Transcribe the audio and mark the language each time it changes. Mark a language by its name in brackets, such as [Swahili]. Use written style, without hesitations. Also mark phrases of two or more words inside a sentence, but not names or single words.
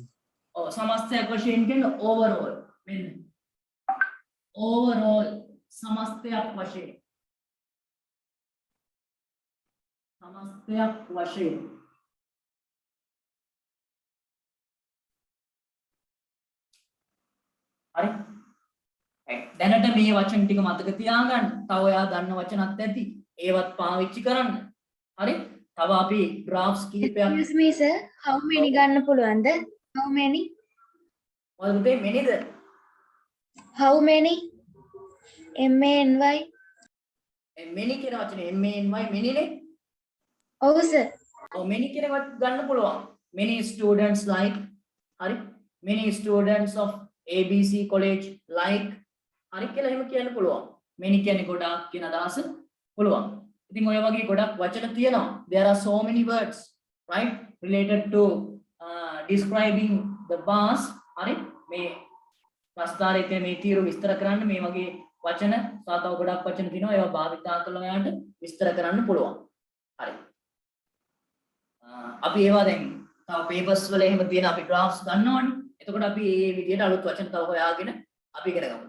[Sinhala] ඔව් සමස්තයක් වශයෙන් කියන්නේ overall මෙන්න overall සමස්තයක් වශයෙන් හරි දැනට මේ වචන ටික මතක තියාගන්න. තව ඔයා දන්න වචනත් ඇති. ඒවත් පාවිච්චි කරන්න. හරි? තව අපි graphs කිහිපයක් [English] excuse me sir how many [Sinhala] ගන්න පුළුවන්ද [English] how many [Sinhala] මොකද පුතේ manyද? [English] how many many [Sinhala] many කියන වචනේ many many නේ. ඔව් sir ඔව් many කියන වත් ගන්න පුළුවන්. [English] many students like හරි? many students of ABC college like හරි කියලා එහෙම කියන්න පුළුවන්. [Sinhala] many කියන්නේ ගොඩාක් කියන අදහස පුළුවන්. ඉතින් ඔය වගේ ගොඩක් වචන තියෙනවා. [English] There are so many words right related to describing the bars [Sinhala] හරි මේ ප්‍රස්තාරයේ මේ තීරු විස්තර කරන්න මේ වගේ වචන සාතව ගොඩක් වචන තියෙනවා. ඒවා භාවිතා කරලා ඔයාලට විස්තර කරන්න පුළුවන්. හරි. අපි ඒවා දැන් තව papers වල එහෙම තියෙන අපි graphs ගන්නවනේ. එතකොට අපි මේ විදිහට අලුත් වචන තව හොයාගෙන අපි ඉගෙන ගමු.